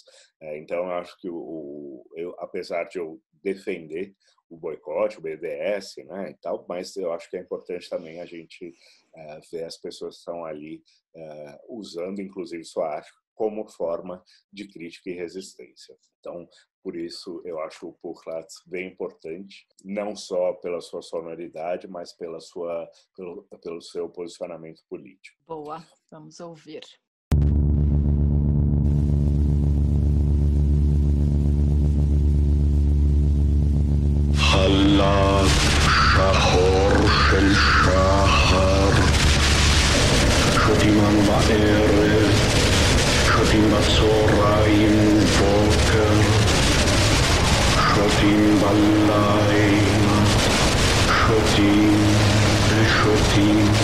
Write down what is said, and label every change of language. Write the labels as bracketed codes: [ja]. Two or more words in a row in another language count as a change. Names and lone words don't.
[pt] Então, eu acho que apesar de eu defender o boicote, o BDS, né, e tal, mas eu acho que é importante também a gente ver as pessoas que estão ali usando, inclusive, sua arte como forma de crítica e resistência. Então, por isso, eu acho o Puchlat bem importante, não só pela sua sonoridade, mas pelo seu posicionamento político. Boa, vamos ouvir. [he] חלף שחור של שחר, שותים אנו בערב, שותים בצהריים ובוקר, שותים בלילה, שותים ושותים.